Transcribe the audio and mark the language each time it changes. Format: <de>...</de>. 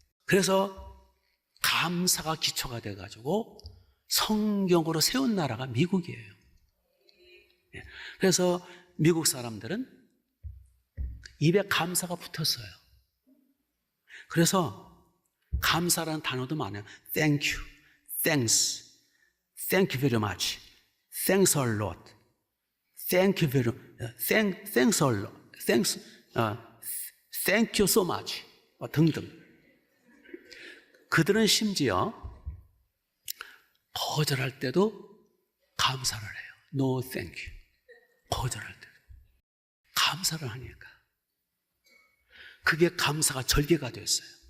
<ko>그래서 감사가 기초가 돼가지고 성경으로 세운 나라가 미국이에요. 그래서 미국 사람들은 입에 감사가 붙었어요. 그래서 감사라는 단어도 많아요.</ko> <en>Thank you, thanks, thank you very much, thanks a lot, thank you very, thanks a lot, thanks, thank you so much 등등.</en> <ko>그들은 심지어 거절할 때도 감사를 해요.</ko> <en>No thank you.</en> <ko>거절할 때도 감사를 하니까 그게 감사가 절개가 됐어요.</ko>